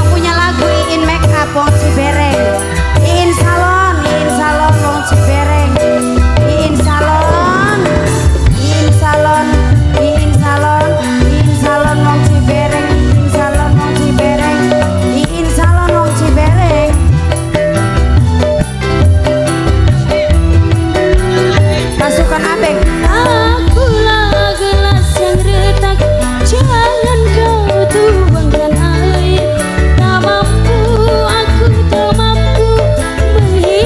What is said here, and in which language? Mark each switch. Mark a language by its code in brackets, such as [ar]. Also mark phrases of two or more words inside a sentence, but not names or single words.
[id] punya lagu Iin Makeup wong Cibereng, Iin Salon wong Cibereng, Iin Salon wong Cibereng, Iin Salon wong Cibereng. Pasukan Abeng. Jangan kau tuangkan air, tak mampu, aku tak mampu